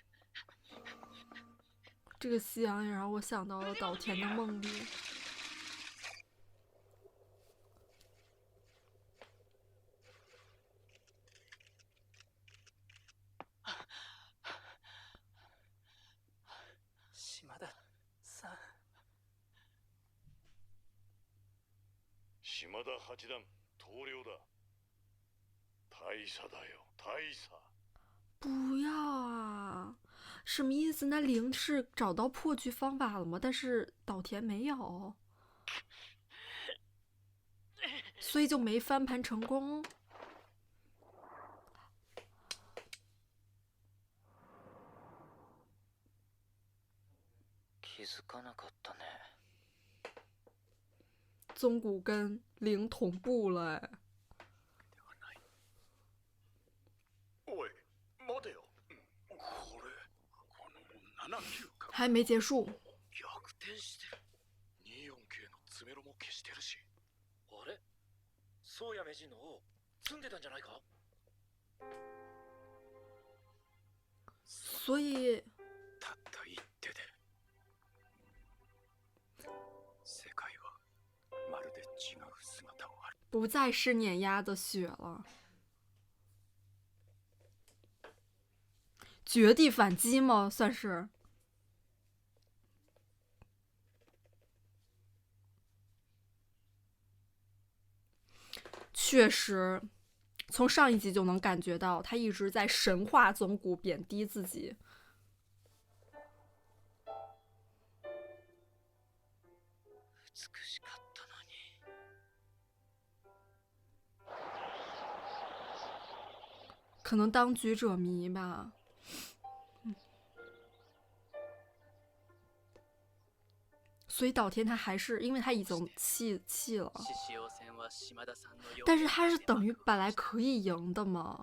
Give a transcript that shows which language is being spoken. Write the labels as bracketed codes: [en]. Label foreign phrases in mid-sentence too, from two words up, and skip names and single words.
[zh] 这个夕阳也让我想到了岛田的梦里。 [ja] 島田さん。島田八段、投了だ。大差だよ、大差。 [zh] 不要啊！什么意思？那零是找到破局方法了吗？但是岛田没有，所以就没翻盘成功。 [ja] 気づかなかったね。 [zh] 宗谷跟零同步了哎。 [ja] おい、待てよ。これ、この7級か。 [zh] 还没结束。 [ja] 逆転してる。 24K の詰めろも消してるし。あれ、宗谷名人の王積んでたんじゃないか。 [zh] 所以 [ja] たった一手で世界はまるで違う姿を現 [zh] 不再是碾压的雪了。绝地反击吗？算是。确实，从上一集就能感觉到他一直在神化宗谷，贬低自己。 [ja] 美しかったのに。 [zh] 可能当局者迷吧。所以岛田他还是因为他已经气了，但是他是等于本来可以赢的嘛。